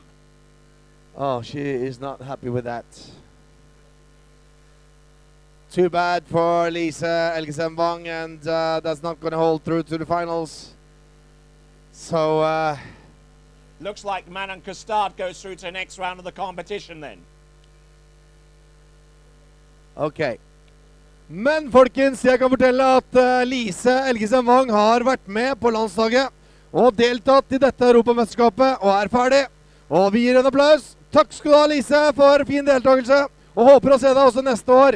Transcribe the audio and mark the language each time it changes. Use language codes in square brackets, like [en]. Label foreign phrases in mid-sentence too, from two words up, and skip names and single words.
[en] Oh, she is not happy with that. Too bad for Lise Helgesen Wang, and that's not going to hold through to the finals. So... looks like Manon Custard goes through to the next round of the competition then. Ok. [no] Men folkens, jeg kan fortelle at Lise Helgesen Wang har vært med på landslaget og deltatt i dette Europamesterskapet og ferdig. Og vi gir en applaus. Takk skal du ha, Lise, for fin deltakelse. Og håper å se deg også neste år.